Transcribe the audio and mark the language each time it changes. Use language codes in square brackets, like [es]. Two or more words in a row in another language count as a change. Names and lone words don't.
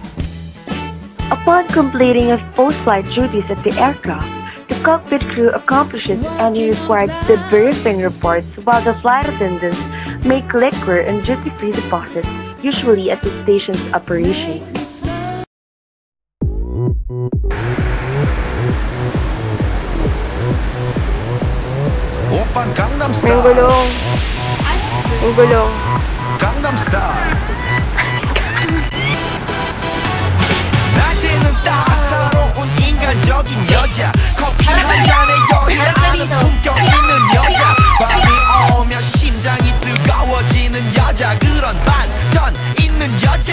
[en] Upon completing of post-flight duties at the aircraft, the cockpit crew accomplishes any required debriefing reports while the flight attendants make liquor and duty-free deposits, usually at the station's operations. [ko] Oppan Gangnam [tl] May [ko] Style. [tl] gulong. May gulong. [ko] Gangnam Style. 낮에는 따사로운 인간적인 여자, 커피 한 잔에 열일하는 품격 있는 여자, 밤이 오면 심장이 뜨거워지는 여자, 그런 반전 있는 여자.